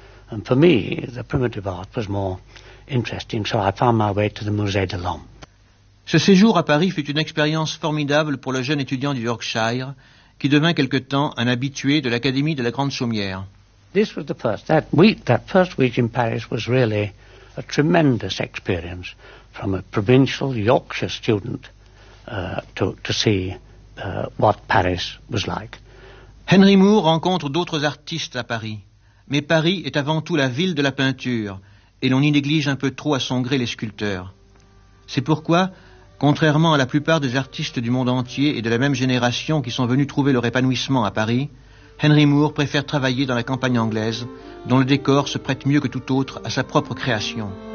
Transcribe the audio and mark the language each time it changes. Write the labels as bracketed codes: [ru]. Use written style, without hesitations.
[en] And for me, the primitive art was more interesting, so I found my way to the Musée de l'Homme. [fr] Ce séjour à Paris fut une expérience formidable pour le jeune étudiant du Yorkshire, qui devint quelque temps un habitué de l'Académie de la Grande Chaumière. [en] This was the first. That first week in Paris was really a tremendous experience from a provincial Yorkshire student to see what Paris was like. [fr] Henry Moore rencontre d'autres artistes à Paris, mais Paris est avant tout la ville de la peinture, et l'on y néglige un peu trop à son gré les sculpteurs. C'est pourquoi, contrairement à la plupart des artistes du monde entier et de la même génération qui sont venus trouver leur épanouissement à Paris, Henry Moore préfère travailler dans la campagne anglaise, dont le décor se prête mieux que tout autre à sa propre création.